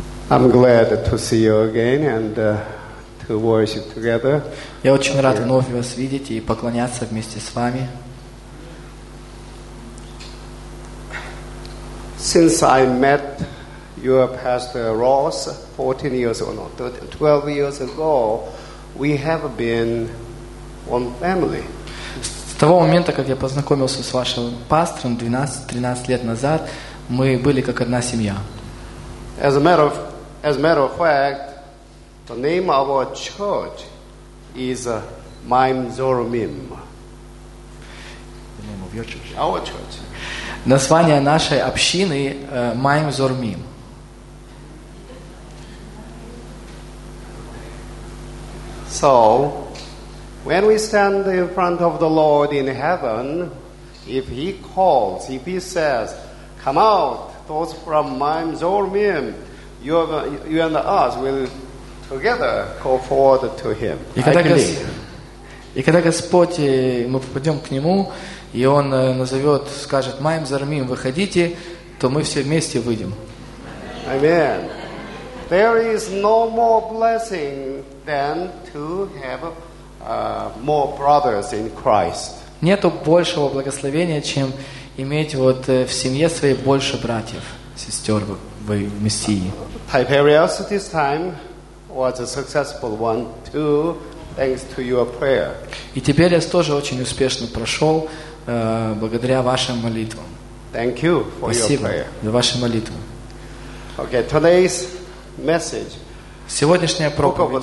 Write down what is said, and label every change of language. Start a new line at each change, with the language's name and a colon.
English: I'm glad to see you again and to worship together.
Russian: Я очень рад вновь вас видеть и поклоняться вместе с вами.
English: Since I met your pastor Ross 14 years ago, no, 12 years ago, we have been one family.
Russian: С того момента, как я познакомился с вашим пастором 12-13 лет назад, мы были как одна семья.
English: As a matter of fact, the name of our church is Maim Zoramim. The name of your church? Our church.
Russian: Название нашей общины Maim Zoramim.
English: So, when we stand in front of the Lord in heaven, if He calls, if He says, come out, those from Maim Zoramim, you and us will together go forward to Him.
Russian: И когда Господь, мы попадем к Нему, и Он назовет, скажет, Maim Zoramim, выходите, то мы все вместе выйдем.
English: Amen. There is no more blessing than to have more brothers in Christ.
Russian: Нету большего благословения, чем иметь вот в семье своей больше братьев, сестер в Мессии.
English: Tiberias this time was a successful one too, thanks to your prayer.
Russian: И Тиберис тоже очень успешно прошел благодаря вашим молитвам.
English: Thank you for your prayer.
Russian: Спасибо за ваши молитвы.
English: Okay, today's message.
Russian: Сегодняшняя проповедь.